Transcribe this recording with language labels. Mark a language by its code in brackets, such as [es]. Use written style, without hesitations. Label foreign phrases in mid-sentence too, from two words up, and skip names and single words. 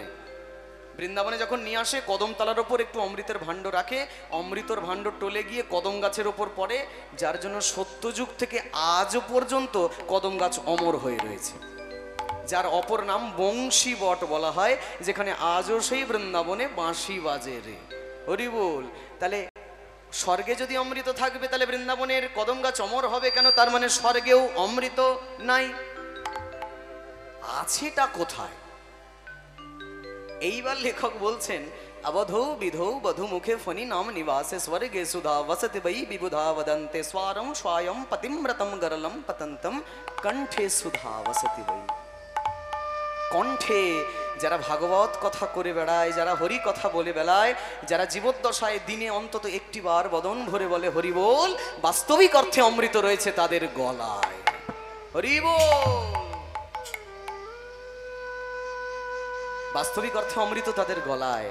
[bn] বৃন্দাবনে যখন নিয়ে আসে, কদমতলার ওপর একটু অমৃতের ভাণ্ড রাখে, অমৃতর ভাণ্ড টলে গিয়ে কদম গাছের ওপর পড়ে, যার জন্য সত্যযুগ থেকে আজ পর্যন্ত কদম গাছ অমর হয়ে রয়েছে, যার অপর নাম বংশী বট বলা হয়, যেখানে আজও সেই বৃন্দাবনে বাঁশি বাজে রে, হরি বল। তাহলে স্বর্গে যদি অমৃত থাকবে, তাহলে বৃন্দাবনের কদম গাছ অমর হবে কেন? তার মানে স্বর্গেও অমৃত নাই। আছেটা কোথায়? এইবার লেখক বলছেন, [sa] अवधौ विधौ बधु मुखे फनि नाम निवासे स्वर्गे सुधा वसति वै विबुधा वदन्ते स्वारं स्वायं पतिम्रतं गरलं पतन्तं कंठे सुधा वसति वै। [bn] কণ্ঠে যারা ভাগবত কথা করে বেড়ায়, যারা হরি কথা বলে বেড়ায়, যারা জীবদ্দশায় দিনে অন্তত একটি বার বদন ভরে বলে হরি বল, বাস্তবিক অর্থে অমৃত রয়েছে তাদের গলায়। হরি বল। বাস্তবিক অর্থে অমৃত তাদের গলায়।